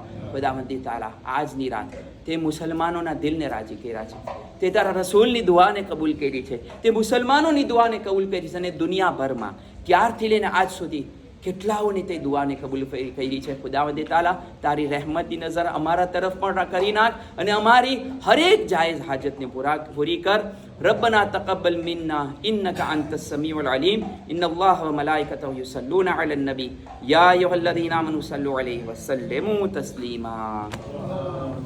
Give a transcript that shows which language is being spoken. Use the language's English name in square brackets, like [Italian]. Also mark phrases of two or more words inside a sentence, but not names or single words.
[Gujarati] ખુદાવંદ તાલા આજની રાત તે મુસલમાનોના દિલને રાજી કર્યા છે, તે તારા રસૂલની દુઆને કબૂલ કરી છે, તે મુસલમાનોની દુઆને કબૂલ કરી છે, અને દુનિયાભરમાં ત્યારથી લઈને આજ સુધી કેટલાઓને તે દુઆને કબૂલ કરી છે. ખુદાવંદ તાલા તારી રહેમતની નજર અમારા તરફ પણ કરી નાખ અને અમારી હરેક જાયઝ હાજતને પૂરી કર. [Arabic] ربنا تقبل منا إنك أنت السميع العليم إن الله وملائكته يصلون على النبي يا أيها الذين آمنوا صلوا عليه وسلموا تسليما.